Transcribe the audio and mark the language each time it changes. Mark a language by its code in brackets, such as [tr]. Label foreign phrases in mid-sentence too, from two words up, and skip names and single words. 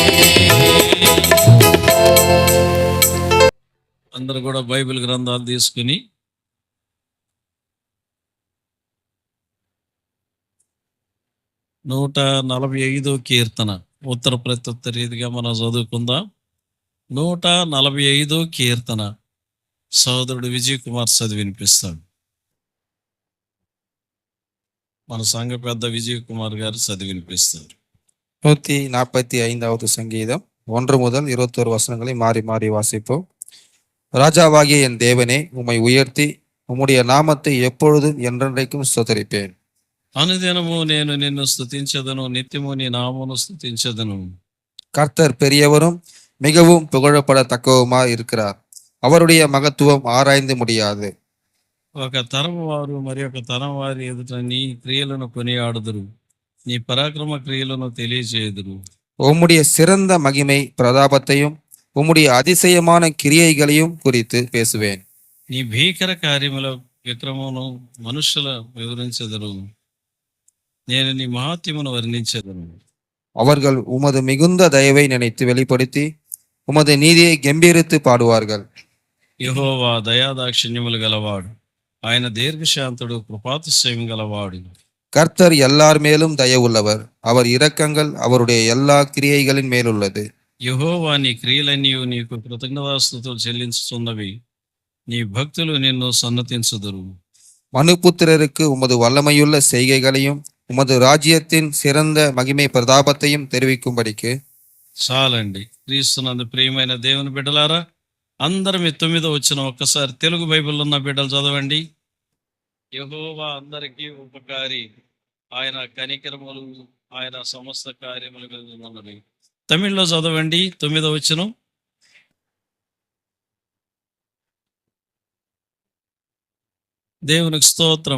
[te] అందరూ కూడా బైబిల్ గ్రంథాలు తీసుకుని నూట 45 కీర్తన ఉత్తర ప్రత్యుత్తర రీతిగా మనం చదువుకుందాం. 145 కీర్తన సోదరుడు విజయ్ కుమార్ చదివి వినిపిస్తాడు. మన సంఘ పెద్ద విజయ్ కుమార్ గారు చదివి వినిపిస్తారు. [ta] 145வது சங்கீதம் 1 முதல் 21 வசனங்களை மாறி மாறி வாசிப்போம். ராஜாவாகிய என் தேவனே, உம்மை உயர்த்தி உம்முடைய நாமத்தை எப்பொழுதும் என்றென்றைக்கும் ஸ்தோத்தரிப்பேன். [te] అనుదినము నేను నిన్ను స్తుతించదను, నిత్యము నీ నామమును స్తుతించదను. [ta] கர்த்தர் பெரியவரும் மிகவும் புகழப்படத்தக்கவுமாய் இருக்கிறார். அவருடைய மகத்துவம் ஆராய்ந்து முடியாது. [te] ఒక తరం వారు మరి ఒక తరం వారి ఎదుట నీ క్రియలను కొనియాడుదురు, నీ పరాక్రమ క్రియలను తెలియజేయుదురు. [ta] உம்முடைய சிறந்த மகிமை பிரதாபத்தையும் உம்முடைய அதிசயமான கிரியைகளையும் குறித்து பேசுவேன். [te] నీ భీకర కార్యముల విక్రమమును మనుషుల వివరించెదరు, నేను నీ మహాత్యమును వర్ణించెదను. [ta] அவர்கள் உமது மிகுந்த தயவை நினைத்து வெளிப்படுத்தி உமது நீதியை கம்பீரித்து பாடுவார்கள். [te] యెహోవా దయాదాక్షిణ్యములు గలవాడు, ఆయన దీర్ఘశాంతుడు, కృపాతిశయం గలవాడు. [ta] கர்த்தர் எல்லார் மேலும் தயவுள்ளவர், அவர் இரக்கங்கள் அவருடைய எல்லா கிரியைகளின் மேலுள்ளது. [te] యెహోవా నీ క్రియలన్నీ నీకు కృతజ్ఞతాస్తుతులు చెల్లించుచున్నవి, నీ భక్తులు నిన్ను సన్నతించుదురు. [ta] மனுபுத்திரருக்கு உமது வல்லமையுள்ள செய்கைகளையும் உமது ராஜ்யத்தின் சிறந்த மகிமை பிரதாபத்தையும் தெரிவிக்கும்படிக்கு. [te] చాలండి. క్రీస్తునందు ప్రియమైన దేవుని బిడ్డలారా, అందరం 9వ వచనం ఒక్కసారి తెలుగు బైబిల్లో ఉన్న బిడ్డలు చదవండి. యెహోవా అందరికీ ఉపకారి, ఆయన కనికరములు ఆయన సమస్త కార్యములు ఉన్నవి. తమిళ్లో చదవండి 9వ వచనం. దేవునికి స్తోత్రం.